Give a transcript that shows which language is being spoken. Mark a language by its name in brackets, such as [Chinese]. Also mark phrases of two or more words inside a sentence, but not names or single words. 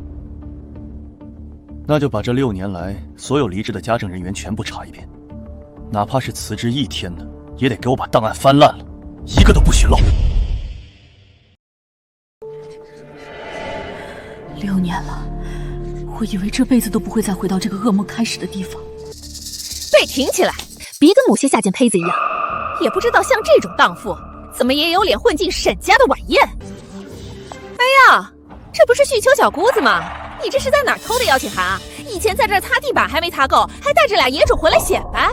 [Chinese] 那就把這6年來所有離職的家政人員全部查一遍，哪怕是辭職1天的，也得給我把檔案翻爛了，一個都不许漏。 6年了，我以為這輩子都不會再回到這個噩夢開始的地方。背挺起來，別跟某些下賤胚子一樣，也不知道像這種蕩婦，怎麼也有臉混進沈家的晚宴。哎呀，這不是旭秋小姑子嗎？你這是在哪兒偷的邀請函啊？以前在這兒擦地板還沒擦夠，還帶着俩野种回来显摆。